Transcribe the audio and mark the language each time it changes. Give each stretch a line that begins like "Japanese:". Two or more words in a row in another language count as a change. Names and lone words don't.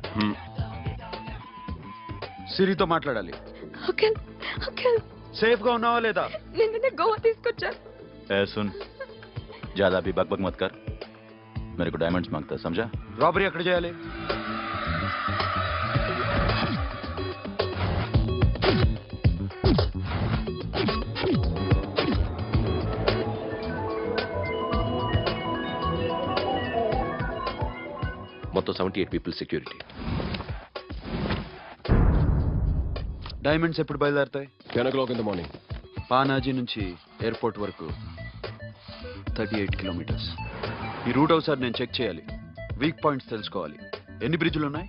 Telugu: సిరితో మాట్లాడాలి. అంకుల్, అంకుల్, సేఫ్ గా ఉన్నావా లేదా? నిన్న గోవా తీసుకొచ్చారు.
Hindi: सुन, ज्यादा भी बकबक मत कर. मेरे को डायमंड्स मांगता, समझा?
Telugu: రాబరీ ఎక్కడ చేయాలి? మొత్తం 78
English: people security.
Telugu: డైమండ్స్ ఎప్పుడు బయలుదేరుతాయి?
English: 10 o'clock in the morning.
Telugu: పానాజీ నుంచి ఎయిర్పోర్ట్ వరకు 38 కిలోమీటర్స్. ఈ రూట్ ఒకసారి నేను చెక్ చేయాలి.
English: weak points
Telugu: తెలుసుకోవాలి. ఎన్ని బ్రిడ్జ్లు ఉన్నాయి?